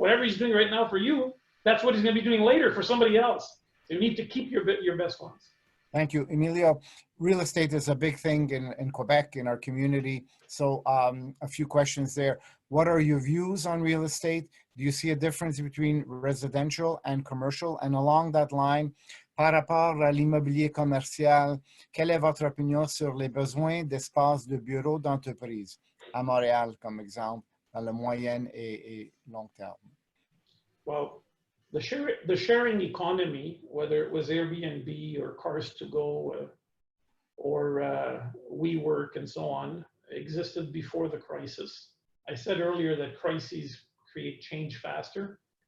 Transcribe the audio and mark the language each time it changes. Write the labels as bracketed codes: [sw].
[en] Whatever he's doing right now for you, that's what he's going to be doing later for somebody else. So you need to keep your best ones. Thank you, Emilio. Real estate is a big thing in Quebec, in our community. So a few questions there. What are your views on real estate? Do you see a difference between residential and commercial? And along that line, [fr] par rapport à l'immobilier commercial, quelle est votre opinion sur les besoins d'espace de bureaux d'entreprise à Montréal, comme exemple, dans le moyen et long terme? [en] Well, the sharing economy, whether it was Airbnb or Cars to Go or WeWork and so on, existed before the crisis. I said earlier that crises create change faster.